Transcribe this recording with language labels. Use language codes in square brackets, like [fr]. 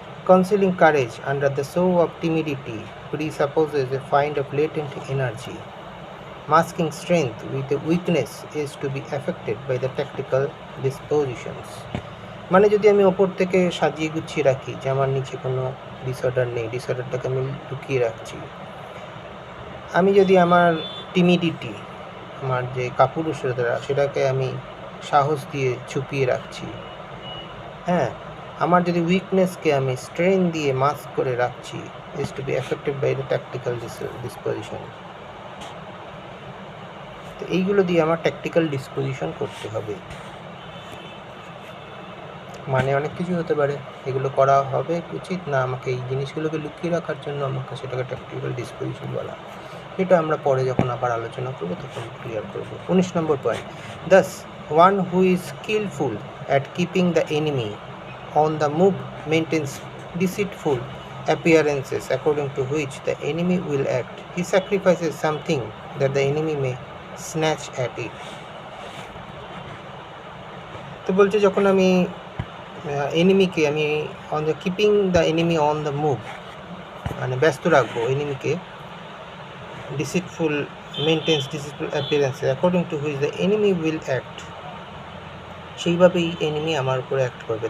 [en] Concealing courage under the show of timidity presupposes a find of latent energy. Masking strength with a weakness is to be affected by the tactical dispositions. [bn] মানে যদি আমি ওপর থেকে সাজিয়ে গুছিয়ে রাখি যে আমার নিচে কোনো ডিসঅর্ডার নেই, ডিসঅর্ডারটাকে আমি লুকিয়ে রাখছি। আমি যদি আমার টিমিডিটি, আমার যে কাপুরুষতা, সেটাকে আমি সাহস দিয়ে ছুপিয়ে রাখছি, হ্যাঁ, আমার যদি উইকনেসকে আমি স্ট্রেন দিয়ে মাস্ক করে রাখছি, [en] Is to be affected by the tactical disposition. [bn] তো এইগুলো দিয়ে আমার ট্যাকটিক্যাল ডিসপোজিশন করতে হবে। মানে অনেক কিছু হতে পারে, এগুলো করা হবে উচিত না, আমাকে এই জিনিসগুলোকে লুকিয়ে রাখার জন্য আমাকে সেটাকে ট্যাকটিক্যাল ডিসপোজিশন বলা। এটা আমরা পরে যখন আবার আলোচনা করবো তখন ক্লিয়ার করবো। 19 নম্বর point, [en] Thus one who is skillful at keeping the enemy on the move maintains deceitful appearances according to which the enemy will act. He sacrifices something that the enemy may snatch at it. [bn] তো বলছে যখন আমি এনিমিকে আমি [en] on the keeping the enemy on the move, [bn] মানে ব্যস্ত রাখবো এনিমিকে, [en] deceitful maintains deceitful appearances according to which the enemy will act, [bn] সেইভাবেই enemy আমার উপরে অ্যাক্ট করবে।